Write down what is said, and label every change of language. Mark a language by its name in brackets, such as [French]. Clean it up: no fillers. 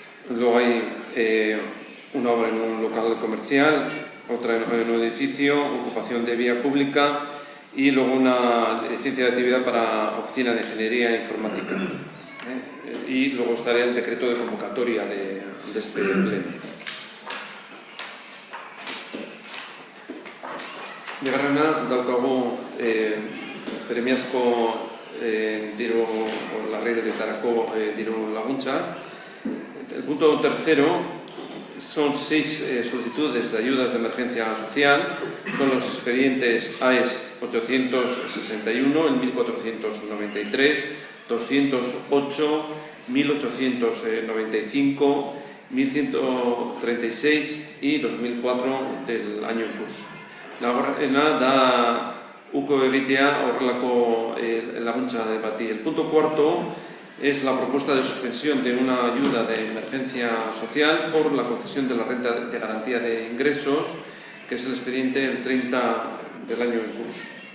[Spanish] Luego hay una obra en un local comercial, otra en un edificio, ocupación de vía pública y luego una licencia de actividad para oficina de ingeniería informática. Y luego estaría el decreto de convocatoria de este pleno. [Basque] Bigarrena, daukagu premiazko diru larrialdietarako diru laguntza. [Spanish] El punto tercero son 6 solicitudes de ayudas de emergencia social. Son los expedientes AES 861, el 1493, 208, 1895, 1136 y 2004 del año en curso. La obra da [Basque] uko egitea horrelako laguntza bati. [Spanish] El punto cuarto es la propuesta de suspensión de una ayuda de emergencia social por la concesión de la renta de garantía de ingresos, que es el expediente el 30 del año en curso.